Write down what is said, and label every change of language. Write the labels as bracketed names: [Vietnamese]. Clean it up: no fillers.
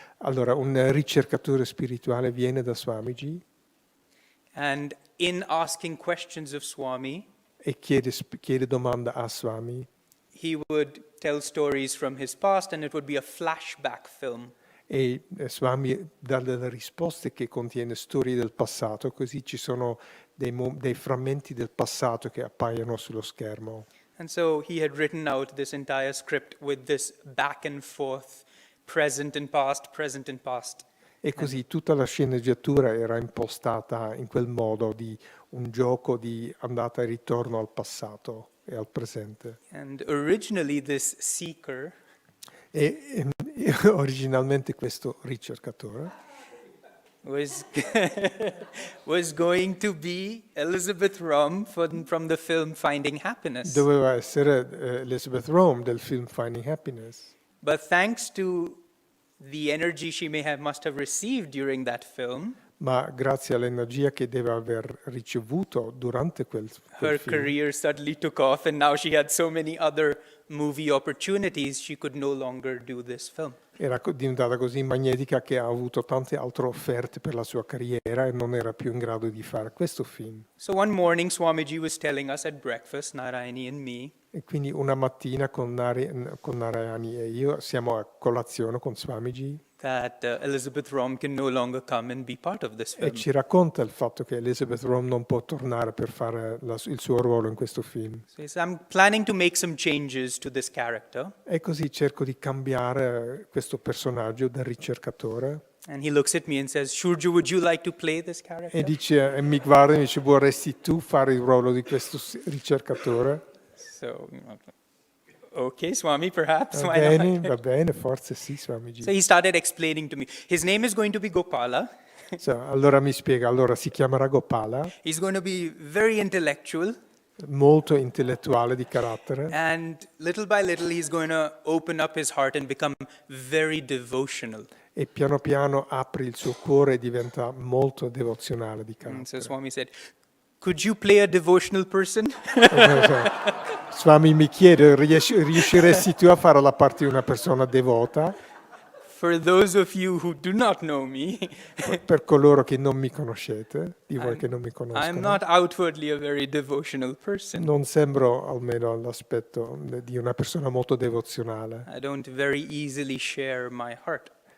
[Italian] Allora, un ricercatore spirituale viene da Swamiji [English] And in asking questions of Swami, [Italian] e chiede domanda a Swami. [English] he would tell stories from his past and it would be a flashback film. [Italian] E Swami dà delle risposte che contiene storie del passato, così ci sono dei frammenti del passato che appaiono sullo schermo. [English] And so he had written out this entire script with this back and forth, present and past. [Italian] E così tutta la sceneggiatura era impostata in quel modo di un gioco di andata e ritorno al passato e al presente. [English] And originally this seeker [Italian] E originalmente questo ricercatore [English] was was going to be Elizabeth Rom from the film Finding Happiness. [Italian] doveva essere Elizabeth Rome del film Finding Happiness. [English] But thanks to the energy she must have received during that film, [Italian] Ma grazie all'energia che deve aver ricevuto durante quel [English] her [Italian] film, [English] career suddenly took off and now she had so many other movie opportunities she could no longer do this film. [Italian] era diventata così magnetica che ha avuto tante altre offerte per la sua carriera e non era più in grado di fare questo film. [English] So one morning Swamiji was telling us at breakfast, Narayani and me, [Italian] E quindi una mattina con Narayani e io siamo a colazione con Swamiji [English] that 𝗟𝗡𝗪𝗘𝗠 can no longer come and be part of this [Italian] E [English] film. [Italian] ci racconta il fatto che 𝗟𝗡𝗪𝗘𝗠 non può tornare per fare il suo ruolo in questo film. [English] So he says, I'm planning to make some changes to this character. [Italian] E così cerco di cambiare questo personaggio da ricercatore. [English] And he looks at me and says, Shurju, would you like to play this character? [Italian] E dice, e mi guarda e mi dice, vorresti tu fare il ruolo di questo ricercatore? [English] So, okay, Swami, perhaps. Why not? [Italian] Va bene, forse sì, Swamiji. [English] So he started explaining to me. His name is going to be Gopala. [Italian] Allora mi spiega, allora si chiamerà Gopala, [English] He's going to be very intellectual. [Italian] molto intellettuale di carattere, [English] And little by little, he's going to open up his heart and become very devotional. [Italian] e piano piano apre il suo cuore e diventa molto devozionale di [English] And so [Italian] carattere. [English] Swami said, could you play a devotional person? [Italian] Swami mi chiede, riusciresti tu a fare la parte di una persona devota? [English] For those of you who do not know me, [Italian] Per coloro che non mi conoscete, di voi che non mi [English] I'm [Italian] conoscono, [English] not outwardly a very devotional person. [Italian] non sembro almeno all'aspetto di una persona molto devozionale. [English] I don't very easily share my heart.